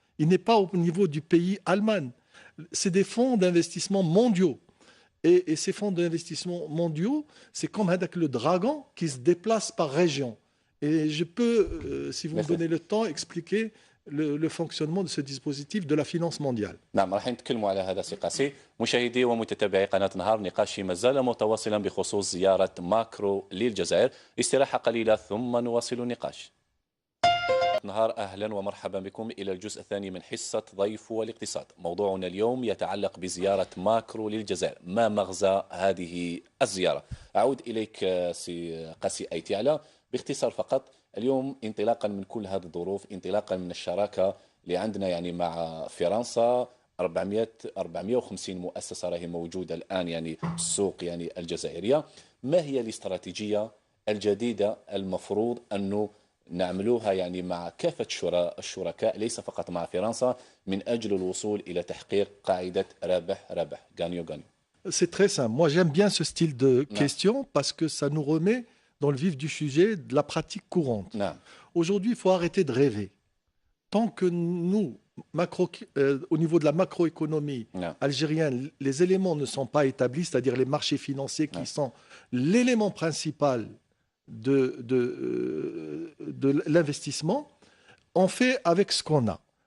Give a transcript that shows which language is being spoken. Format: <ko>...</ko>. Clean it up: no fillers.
<fr>Il n'est pas au niveau du pays Allemagne. C'est des fonds d'investissement mondiaux. Et ces fonds d'investissement mondiaux, c'est comme avec le dragon qui se déplace par région. Et je peux, si vous me donnez le temps, expliquer le fonctionnement de ce dispositif de la finance mondiale.</fr> <ar>نعم راح نتكلموا على هذا سي قاسي مشاهدي ومتتبعي قناة نهار نقاشي ما زال متواصلا بخصوص زيارة ماكرو للجزائر استراحة قليلة ثم نواصل النقاش نهار أهلا ومرحبا بكم إلى الجزء الثاني من حصة ضيف والاقتصاد موضوعنا اليوم يتعلق بزيارة ماكرو للجزائر ما مغزى هذه الزيارة أعود إليك سي قاسي أيتي على باختصار فقط اليوم انطلاقا من كل هذه الظروف انطلاقا من الشراكة اللي عندنا يعني مع فرنسا 450 مؤسسة راهي موجودة الآن يعني السوق يعني الجزائرية ما هي الاستراتيجية الجديدة المفروض أنه نعملوها يعني مع كافة الشركاء ليس فقط مع فرنسا من أجل الوصول إلى تحقيق قاعدة ربح غانيو غانيو</ar> <fr>C'est très simple. Moi, j'aime bien ce style de question parce que ça nous remet dans le vif du sujet de la pratique courante. Aujourd'hui, il faut arrêter de rêver. Tant que nous, au niveau de la macroéconomie algérienne, les éléments ne sont pas établis, c'est-à-dire les marchés financiers qui sont l'élément principal de l'investissement, on fait avec ce qu'on a.</fr>